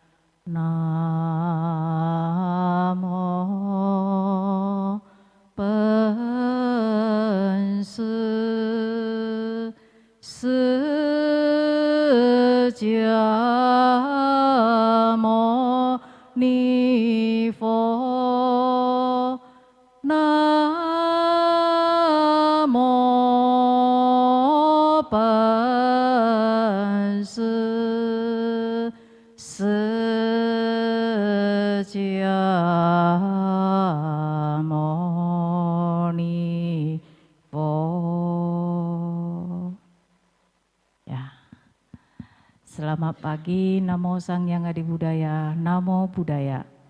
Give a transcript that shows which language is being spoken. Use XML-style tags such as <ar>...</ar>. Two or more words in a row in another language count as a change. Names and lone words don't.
<nan>Namo Pansu Sakyamuni Pho. Namo Pansu Sakyamuni Pho.</nan> <id>Ya. Selamat pagi,</id> <pi>Namo Sang Yang Adi Buddhaya, Namo Buddhaya.</pi>